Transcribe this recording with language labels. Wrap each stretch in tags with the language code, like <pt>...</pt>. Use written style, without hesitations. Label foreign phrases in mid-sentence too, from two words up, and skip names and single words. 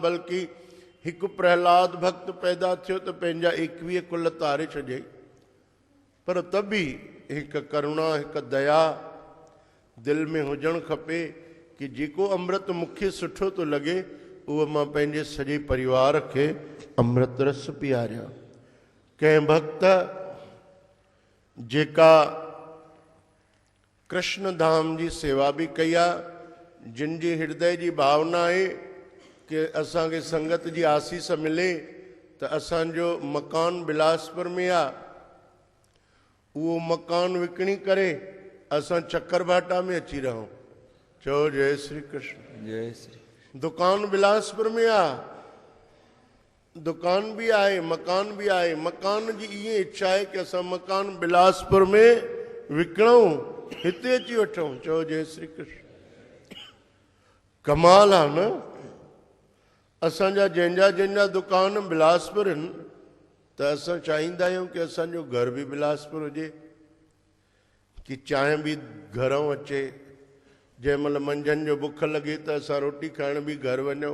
<sd>बल्कि हिकु प्रहलाद भक्त पैदा थियो त पंहिंजा 21 कुल तारे छॾियई। पर त बि हिकु करुणा, हिकु दया दिलि में हुजणु खपे कि जेको अमृत मूंखे सुठो थो लॻे उहो मां पंहिंजे सॼे परिवार खे अमृत रस पीआरियां। कंहिं भक्त जेका कृष्ण धाम जी सेवा बि कई आहे, जिन जी हृदय जी भावना आहे कि असांखे संगत जी आसीस मिले त असांजो मकान बिलासपुर में आहे, उहो मकान विकिणी करे असां चक्करभाटा में अची रहूं। चओ जय श्री कृष्ण। जय श्री। दुकान बिलासपुर में आहे, दुकान भी आहे, मकान भी आहे। मकान जी</sd> <hi>ये इच्छा है</hi> <sd>कि असां मकान बिलासपुर में विकिणूं, हिते अची वठूं। चओ जय श्री कृष्ण। कमाल आहे न। असांजा जंहिंजा दुकान बिलासपुर आहिनि त असां चाहींदा आहियूं कि असांजो घर भी बिलासपुर हुजे, कि चांहि भी घरों अचे। जंहिं महिल मंझंदि जो बुख लगे त असां रोटी खाइण भी घर वञूं।</sd>